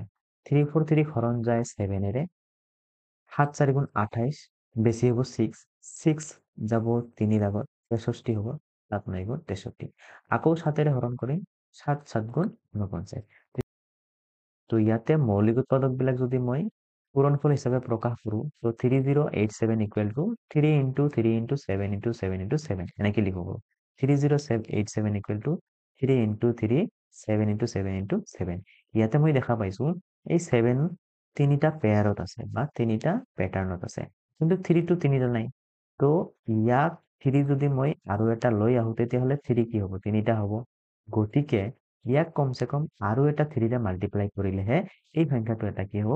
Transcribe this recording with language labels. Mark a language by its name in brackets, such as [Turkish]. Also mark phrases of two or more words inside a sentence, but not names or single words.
[Assamese] 3 4 3 হৰণ যায় 7ৰে। 7 4 গুণ 28, বেছি হ'ব 6। 6 যাব 3ৰ আগত, 63 হ'ব। 7 9 গুণ 63। আকৌ 7ৰে হৰণ কৰিম। 7 7 গুণ 49। তো ইয়াতে মৌলিক উৎপাদকবিলাক যদি মই পূৰণফল হিচাপে প্ৰকাশ কৰোঁ, তো 3087 [English] equal to 3 into 3 into 7 into 7 into 7 [Assamese] এনেকে লিখিব পাৰোঁ। 3087 [English] equal to 3 into 3 7 into 7 into 7. [Assamese] ইয়াতে মই দেখা পাইছো এই 7 তিনিটা পেয়াৰত আছে বা তিনিটা পেটাৰ্ণত আছে, কিন্তু 3টো তিনিটা নাই। তো ইয়াক 3 যদি মই আৰু এটা লৈ আহোঁ, তেতিয়াহ'লে 3 কি হ'ব? তিনিটা হ'ব। গতিকে ইয়াক কমসে কম আৰু এটা 3ৰে মাল্টিপ্লাই কৰিলেহে এই সংখ্যাটো এটা কি হ'ব?